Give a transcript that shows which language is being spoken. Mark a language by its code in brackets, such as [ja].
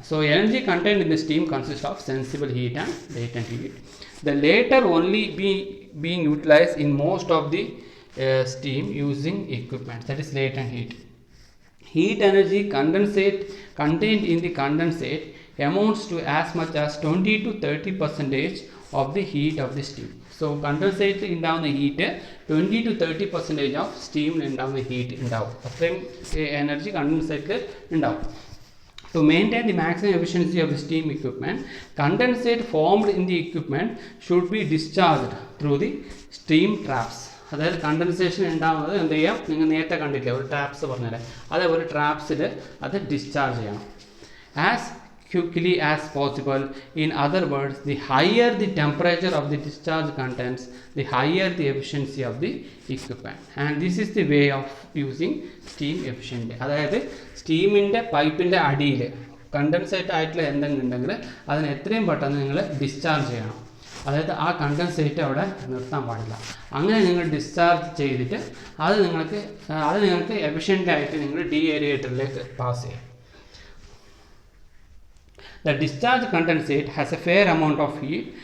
[en] So energy contained in the steam consist of sensible heat and latent heat. The latter only being utilized in most of the steam using equipment, that is latent heat. Heat energy condensate contained in the condensate amounts to as much as 20 to 30% of the heat of the steam. [ml] So condensate ഉണ്ടാവുന്ന heat 20 to 30% of സ്റ്റീമിൽ ഉണ്ടാവുന്ന heat ഉണ്ടാവും. അത്രയും energy കണ്ടൻസേറ്റിൽ ഉണ്ടാവും. [en] To maintain the maximum efficiency of the steam equipment, condensate formed in the equipment should be discharged through the steam traps. [ml] അതായത് condensation ഉണ്ടാകുന്നത് എന്ത് ചെയ്യാം, നിങ്ങൾ നേരത്തെ കണ്ടില്ലേ ഒരു ട്രാപ്സ് പറഞ്ഞാൽ അതേപോലെ ട്രാപ്സിൽ അത് ഡിസ്ചാർജ് ചെയ്യണം [en] As quickly as possible. In other words, the higher the temperature of the discharge contents, the higher the efficiency of the equipment. And this is the way of using steam efficiently. [ml] അതായത് സ്റ്റീമിൻ്റെ പൈപ്പിൻ്റെ അടിയിൽ condensate ആയിട്ടുള്ള എന്തെങ്കിലും ഉണ്ടെങ്കിൽ അതിന് എത്രയും പെട്ടെന്ന് നിങ്ങൾ ഡിസ്ചാർജ് ചെയ്യണം. അതായത് ആ കണ്ടൻസേറ്റ് അവിടെ നിർത്താൻ പാടില്ല. അങ്ങനെ നിങ്ങൾ ഡിസ്ചാർജ് ചെയ്തിട്ട് അത് നിങ്ങൾക്ക് എഫിഷ്യൻ്റായിട്ട് നിങ്ങൾ ഡീഏരിയേറ്ററിലേക്ക് പാസ് ചെയ്യാം. [en] The discharge condensate has a fair amount of heat.